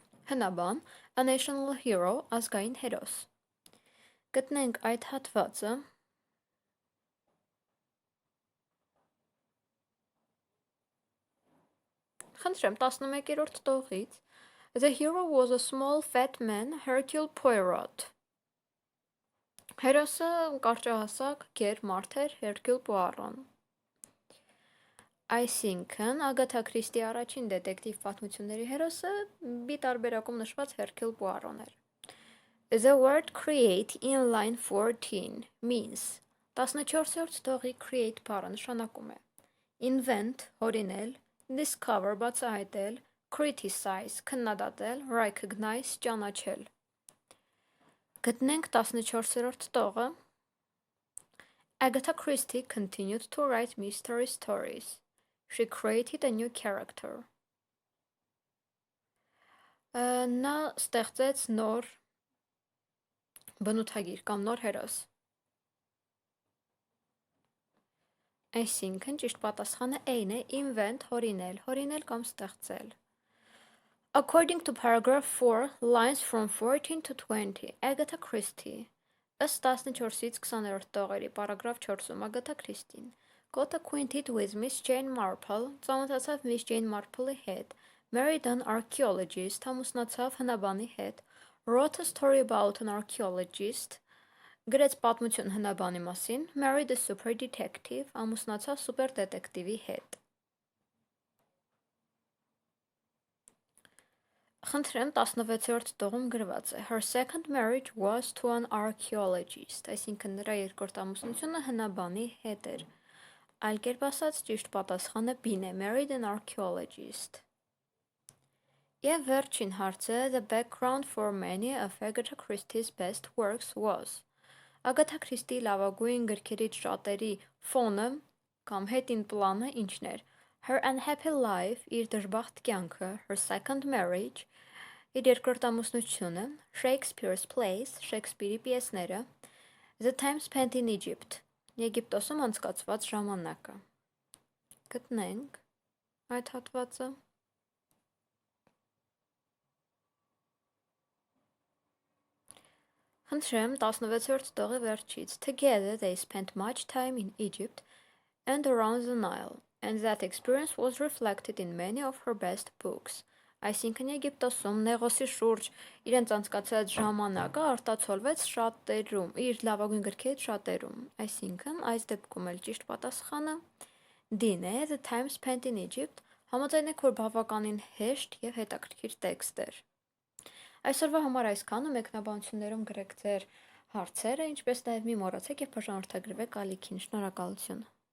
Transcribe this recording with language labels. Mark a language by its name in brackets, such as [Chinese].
[Armenian] հնաբան, [English] a national hero, [Armenian] ազգային հերոս։ Գտնենք այդ հատվածը։ Խնդրեմ 11-րդ տողից։ [English] The hero was a small fat man, Hercule Poirot. [Armenian] Հերոսը կարճահասակ գեր մարդ էր, Hercule Poirot-ն։ Այսինքն Ագաթա Քրիստի առաջին դետեկտիվ պատմությունների հերոսը B տարբերակում նշված Hercule Poirot-ն էր։ [English] The word create in line 14 means [Armenian] 14-րդ տողի create բառը նշանակում է [English] invent, հորինել, discover բացահայտել, criticize քննադատել, recognize ճանաչել։ [Armenian] Գտնենք 14-րդ տողը։ [English] Agatha Christie continued to write mystery stories. She created a new character. [Armenian] Նա ստեղծեց նոր բնութագիր կամ նոր հերոս։ Այսինքն ճիշտ պատասխանը A-ն է invent հորինել կամ ստեղծել։ [English] According to paragraph 4, lines from 14 to 20, Agatha Christie, [Armenian] ըստ 14-ից 20-րդ տողերի, պարագրաֆ 4-ում Ագաթա Քրիստին, [English] got acquainted with Miss Jane Marple, [Armenian] ծանոթացավ Miss Jane Marple-ի հետ, [English] married an archaeologist, [Armenian] ամուսնացավ հնաբանի հետ, [English] wrote a story about an archaeologist, [Armenian] գրեց պատմություն հնաբանի մասին, [English] married a super detective, [Armenian] ամուսնացավ սուպեր դետեկտիվի հետ։ Խնդրեմ 16-րդ տողում գրված է [English] Her second marriage was to an archaeologist, [Armenian] այսինքն նրա երկրորդ ամուսնությունը հնաբանի հետ էր։ Այլ կերպ ասած ճիշտ պատասխանը B-ն է, [English] married an archaeologist։ [Armenian] Եվ վերջին հարցը [English] the background for many of Agatha Christie's best works was. [Armenian] Ագաթա Քրիստիի լավագույն գրքերից շատերի ֆոնը կամ հետին պլանը ինչն էր. [English] Her unhappy life, [Armenian] իր դժբախտ կյանքը, [English] her second marriage, [Armenian] իր երկրորդ ամուսնությունը, [English] Shakespeare's plays, [Armenian] Շեքսպիրի պիեսները, [English] the time spent in Egypt, [Armenian] Եգիպտոսում անցկացված ժամանակը։ Գտնենք այդ հատվածը։ Խնդրեմ 16-րդ տողի վերջից. [English] Together they spent much time in Egypt and around the Nile, and that experience was reflected in many of her best books. [Armenian] Այսինքն Եգիպտոսում Նեղոսի շուրջ իրենց անցկացրած ժամանակը արտացոլվեց շատերում, իր լավագույն գրքերից շատերում։ Այսինքն այս դեպքում էլ ճիշտ պատասխանը D-ն է, [English] the time spent in Egypt, [Armenian] համաձայնեք, որ բավականին հեշտ եւ հետաքրքիր տեքստ էր։ Այսօրվա համար այսքանը, մեկնաբանություններում գրեք ձեր հարցերը, ինչպես նաև մի մոռացեք եւ բաժանորդագրվեք ալիքին։ Շնորհակալություն։